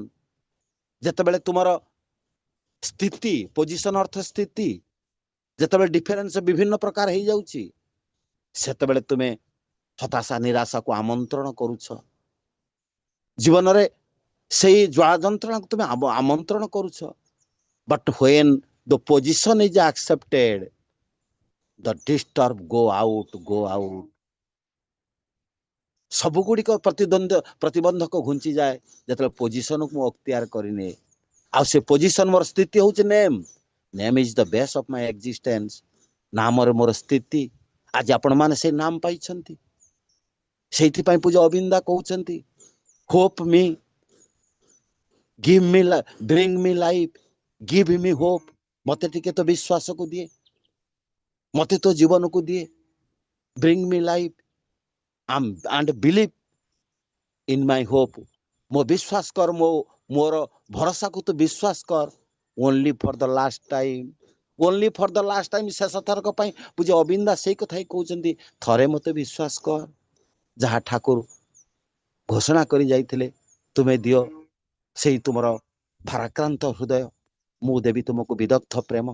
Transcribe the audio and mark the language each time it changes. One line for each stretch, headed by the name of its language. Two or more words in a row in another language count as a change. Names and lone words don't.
Odia: ଯେତେବେଳେ ତୁମର ସ୍ଥିତି, ପୋଜିସନ ଅର୍ଥ ସ୍ଥିତି, ଯେତେବେଳେ ଡିଫରେନ୍ସ ବିଭିନ୍ନ ପ୍ରକାର ହେଇଯାଉଛି, ସେତେବେଳେ ତୁମେ ହତାଶା ନିରାଶାକୁ ଆମନ୍ତ୍ରଣ କରୁଛ। ଜୀବନରେ ସେଇ ଜ୍ୱାଳା ଯନ୍ତ୍ରଣାକୁ ତୁମେ ଆମନ୍ତ୍ରଣ କରୁଛ।
English: But when the position is accepted, the disturb go out.
Odia: ସବୁ ଗୁଡ଼ିକ ପ୍ରତିବନ୍ଧକ ଘୁଞ୍ଚିଯାଏ ଯେତେବେଳେ ପୋଜିସନକୁ ମୁଁ ଅକ୍ତିଆର କରିନିଏ। ଆଉ ସେ ପୋଜିସନ ମୋର ସ୍ଥିତି ହଉଛି
English: name is the base of my existence.
Odia: ନାମରେ ମୋର ସ୍ଥିତି। ଆଜି ଆପଣମାନେ ସେଇ ନାମ ପାଇଛନ୍ତି। ସେଇଥିପାଇଁ ପୂଜ୍ୟ ଅବିନ୍ଦା କହୁଛନ୍ତି,
English: hope me, bring me life, give me hope.
Odia: ମତେ ଟିକେ ତ ବିଶ୍ୱାସକୁ ଦିଏ, ମତେ ତ ଜୀବନକୁ ଦିଏ।
English: bring me life and believe in my hope.
Odia: ମୋ ବିଶ୍ୱାସ କର, ମୋର ଭରସାକୁ ତୁ ବିଶ୍ୱାସ କର।
English: only for the last time,
Odia: ଶେଷ ଥରକ ପାଇଁ ପୂଜ୍ୟ ଅବିନ୍ଦା ସେଇ କଥା ହିଁ କହୁଛନ୍ତି। ଥରେ ମତେ ବିଶ୍ୱାସ କର, ଯାହା ଠାକୁର ଘୋଷଣା କରି ଯାଇଥିଲେ, ତୁମେ ଦିଅ ସେଇ ତୁମର ଭାରାକ୍ରାନ୍ତ ହୃଦୟ, ମୁଁ ଦେବି ତୁମକୁ ବିଦଗ୍ଧ ପ୍ରେମ।